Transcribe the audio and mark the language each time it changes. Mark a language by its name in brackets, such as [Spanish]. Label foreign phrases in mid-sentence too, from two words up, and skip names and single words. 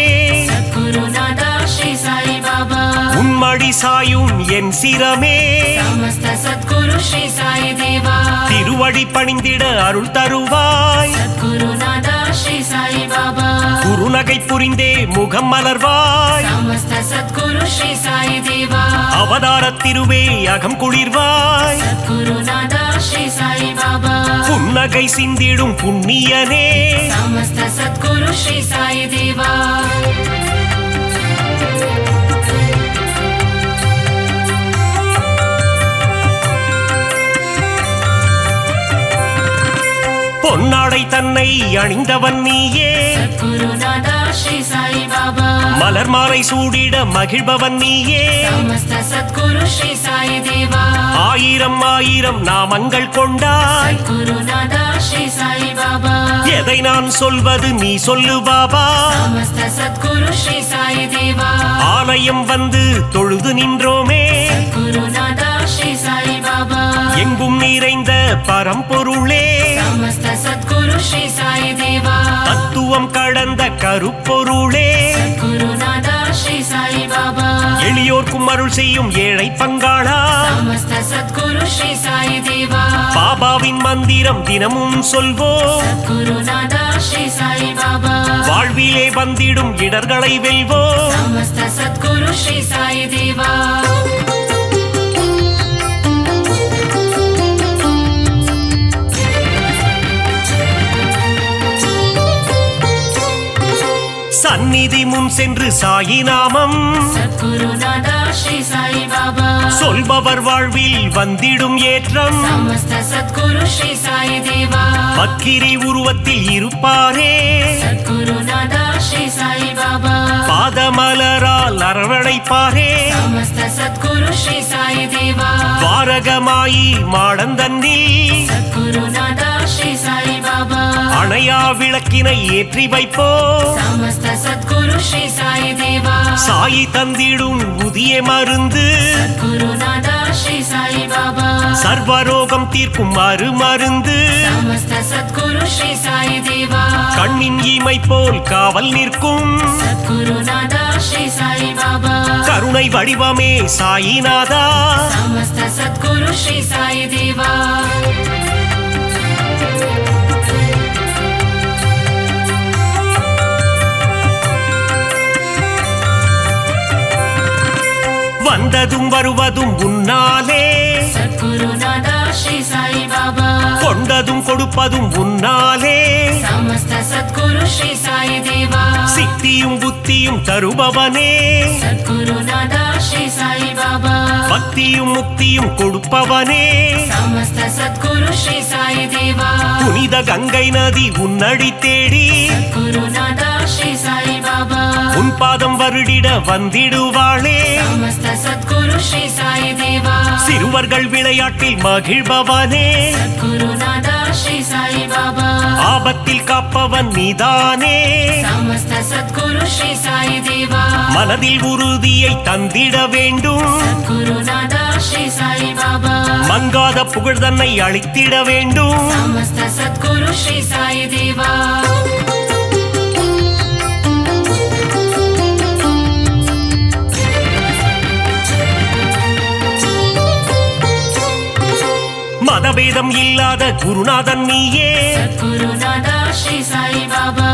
[Tamil] குருநாதா ஸ்ரீ சாய் பாபா உன் மடி சாயும் என் சிரமே சமஸ்த சத்குரு ஸ்ரீ சாய் தேவா திருவடி பணிந்திட அருள் தருவாய் குருநாதா ஸ்ரீ சாய் Baba. குறுநகை புரிந்தே முகம் மலர்வாய் [Sanskrit] समस्त सद्गुरु श्री साई देवा. [Tamil] அவதார திருவே அகம் குளிர்வாய் [Sanskrit] सद्गुरुनादा श्री साई बाबा. [Tamil] புன்னகை சிந்திடும் புண்ணியனே [Sanskrit] समस्त सद्गुरु श्री साई देवा. [Tamil] பொன்னாடை தன்னை அணிந்தவன் நீயே [Sanskrit] सद्गुरुनादा श्री साई बाबा. [Tamil] மலர் மாலை சூடிட மகிழ்பவன் நீயே [Sanskrit] समस्त सद्गुरु श्री साई देवा. [Tamil] ஆயிரம் ஆயிரம் நாமங்கள் கொண்டாய் [Sanskrit] सद्गुरुनादा श्री साई बाबा. [Tamil] எதை நான் சொல்வது நீ சொல்லு பாபா [Sanskrit] समस्त सद्गुरु श्री साई देवा. [Tamil] ஆலயம் வந்து தொழுது நின்றோமே [Sanskrit] सद्गुरुनादा श्री साई बाबा. [Tamil] எங்கும் நிறைந்த பரம்பொருளே [Sanskrit] समस्त सद्गुरु श्री साई देवा. [Tamil] தத்துவம் கடந்த கருப்பொருளே [Sanskrit] सद्गुरुनादा श्री साई बाबा. [Tamil] எளியோர்க்கும் அருள் செய்யும் ஏழை பங்காளா [Sanskrit] समस्त सद्गुरु श्री साई देवा. [Tamil] பாபாவின் மந்திரம் தினமும் சொல்வோம் [Sanskrit] सद्गुरुनादा श्री साई बाबा. [Tamil] வாழ்விலே வந்திடும் இடர்களை வெல்வோம் [Sanskrit] समस्त सद्गुरु श्री साई देवा. [Tamil] சந்நிதி முன் சென்று சாயி நாமம் [Sanskrit] सद्गुरुनादा श्री साई बाबा. [Tamil] சொல்பவர் வாழ்வில் வந்திடும் ஏற்றம் [Sanskrit] समस्त सद्गुरु श्री साई देवा. [Tamil] பக்கிரி உருவத்தில் இருப்பாரே [Sanskrit] सद्गुरुनादा श्री साई बाबा. [Tamil] பாதமலரால் அரவணைப்பாரே [Sanskrit] समस्त सद्गुरु श्री साई देवा. [Tamil] துவாரகமாயி மாடந்தன்னில் [Sanskrit] सद्गुरुनादा श्री साई बाबा. [Tamil] அணையா விளக்கினை ஏற்றி வைப்போ [Sanskrit] समस्त सद्गुरु श्री साई देवा. [Tamil] சாயி தந்திடும் புதிய மருந்து [Sanskrit] सद्गुरुनादा श्री साई बाबा. [Tamil] சர்வரோகம் தீர்க்கும் மருந்து [Sanskrit] समस्त सद्गुरु श्री साई देवा. [Tamil] கண்ணின் இமை போல் காவல் நிற்கும் [Sanskrit] सद्गुरुनादा श्री साई बाबा. [Tamil] கருணை வடிவமே சாயிநாதா [Sanskrit] समस्त सद्गुरु श्री साई देवा. [Tamil] வந்ததும் வருவதும் உன்னாலே [Sanskrit] सद्गुरुनादा श्री साई बाबा. [Tamil] கொண்டதும் கொடுப்பதும் உன்னாலே [Sanskrit] समस्त सद्गुरु श्री साई देवा. [Tamil] சித்தியும் புத்தியும் தருபவனே [Sanskrit] सद्गुरुनादा श्री साई बाबा. [Tamil] பக்தியும் முக்தியும் கொடுப்பவனே [Sanskrit] समस्त सद्गुरु श्री साई देवा. [Tamil] புனித கங்கை நதி உன்னடி தேடி [Sanskrit] सद्गुरुनादा श्री साई बाबा. [Tamil] உன் பாதம் வருடிட வந்திடுவாளே [Sanskrit] समस्त सद्गुरु श्री साई देवा. [Tamil] சிறுவர்கள் விளையாட்டில் மகிழ்பவனே [Sanskrit] सद्गुरुनादा श्री साई बाबा. [Tamil] ஆபத்தில் காப்பவன் நீதானே [Sanskrit] समस्त सद्गुरु श्री साई देवा. [Tamil] மனதில் உறுதியை தந்திட வேண்டும் [Sanskrit] सद्गुरुनादा श्री साई बाबा. [Tamil] மங்காத புகழ் தன்னை அளித்திட வேண்டும் [Sanskrit] समस्त सद्गुरु श्री साई देवा. [Tamil] மதபேதம் இல்லாத குருநாதன் நீயே [Sanskrit] सद्गुरुनादा श्री साई बाबा.